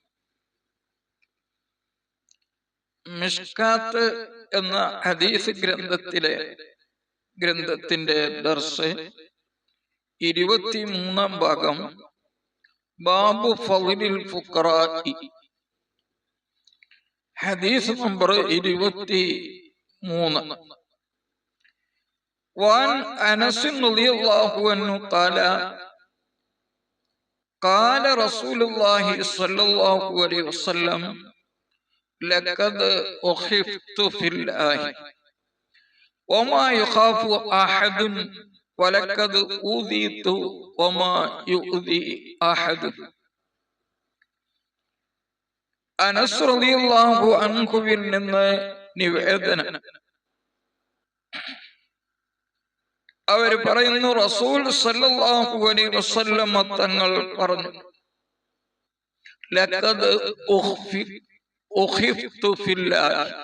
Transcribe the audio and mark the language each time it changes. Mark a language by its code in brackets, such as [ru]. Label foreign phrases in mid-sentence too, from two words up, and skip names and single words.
[ml] മിഷ്കാത്ത് എന്ന ഹദീസ് ഗ്രന്ഥത്തിന്റെ ദർസ് 23-ാം ഭാഗം. [ar] باب فضل الفقراء. [ml] ഹദീസ് നമ്പർ 23. [ar] وعن أنس رضي الله عنه قال قال رسول الله صلى الله عليه وسلم لقد أخفت في الله وما يخاف أحد ولقد أوذيت وما يؤذي أحد. [ml] അനസ് [ar] رضي الله عنه [ml] നിന്ന് നിവേദനം. അവർ പറയുന്നു, [ar] رسول صلى الله عليه وسلم [ml] തങ്ങൾ പറഞ്ഞു, [ar] لقد أخفت في الله.